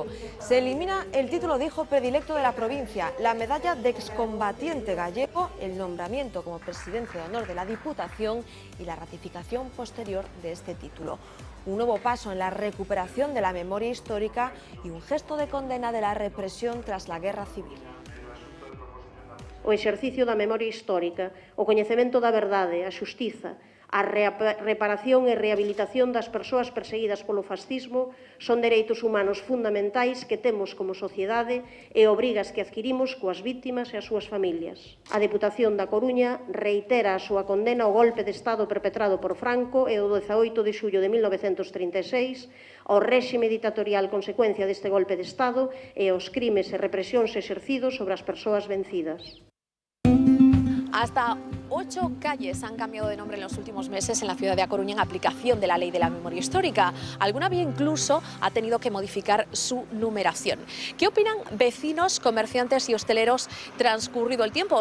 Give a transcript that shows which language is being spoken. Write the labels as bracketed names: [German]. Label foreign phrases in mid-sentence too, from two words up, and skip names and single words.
[Spanish] Se elimina el título de hijo predilecto de la provincia, la medalla de excombatiente gallego, el nombramiento como presidente de honor de la Diputación y la ratificación posterior de este título. Un nuevo paso en la recuperación de la memoria histórica y un gesto de condena de la represión tras la Guerra Civil. [Galician] O exercicio da memoria histórica, o coñecemento da verdade, a xustiza, a reparación e rehabilitación das persoas perseguidas polo fascismo son dereitos humanos fundamentais que temos como sociedade e obrigas que adquirimos coas víctimas e as súas familias. A Deputación da Coruña reitera a súa condena ao golpe de Estado perpetrado por Franco e o 18 de xullo de 1936, ao réxime ditatorial consecuencia deste golpe de Estado e aos crimes e represións exercidos sobre as persoas vencidas. [Spanish] Hasta 8 calles han cambiado de nombre en los últimos meses en la ciudad de A Coruña en aplicación de la Ley de la Memoria Histórica. Alguna vía incluso ha tenido que modificar su numeración. ¿Qué opinan vecinos, comerciantes y hosteleros transcurrido el tiempo?